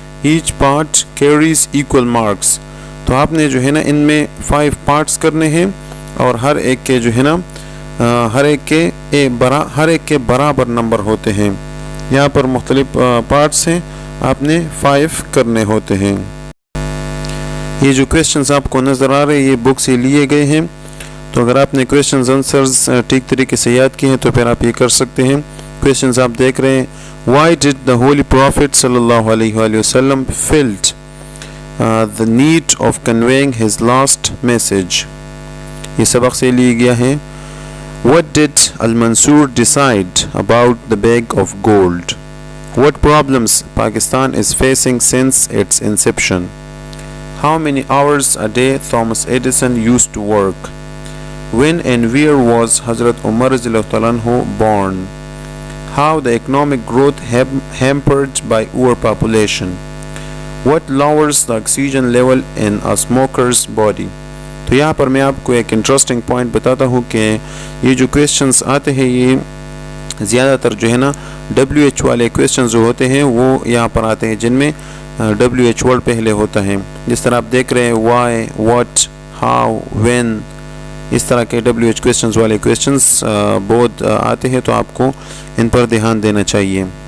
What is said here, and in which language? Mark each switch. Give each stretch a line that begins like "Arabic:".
English: Each part carries equal marks.
Urdu: تو آپ نے جو ہے نا ان میں 5 parts کرنے ہیں اور ہر ایک کے جو ہے نا ہر ایک کے برابر نمبر ہوتے ہیں. یہاں پر مختلف پارٹس ہیں، آپ نے 5 کرنے ہوتے ہیں. یہ جو کویسچنز آپ کو نظر آ رہے ہیں یہ بک سے لیے گئے ہیں. تو اگر آپ نے کویسچنز آنسرز ٹھیک طریقے سے یاد کیے ہیں تو پھر آپ یہ کر سکتے ہیں. کویسچنز آپ دیکھ رہے ہیں.
English: Why did the Holy Prophet صلی اللہ علیہ وآلہ وسلم felt the need of conveying his last message.
Urdu: یہ سبق سے لیا گیا ہے.
English: What did Al-Mansur decide about the bag of gold? What problems Pakistan is facing since its inception? How many hours a day Thomas Edison used to work? When and where was Hazrat Umar radhiyallahu anhu born? How the economic growth hampered by overpopulation? What lowers the oxygen level in a smoker's body?
Urdu: تو یہاں پر میں آپ کو ایک interesting point بتاتا ہوں کہ یہ جو کویسچنز آتے ہیں یہ زیادہ تر جو ہے نا WH والے کویسچنز جو ہوتے ہیں وہ یہاں پر آتے ہیں جن میں WH ورڈ پہلے ہوتا ہے. جس طرح آپ دیکھ رہے ہیں وائی، واٹ، ہاؤ، وین، اس طرح کے WH کویسچنز والے کویسچنز بہت آتے ہیں تو آپ کو ان پر دھیان دینا چاہیے.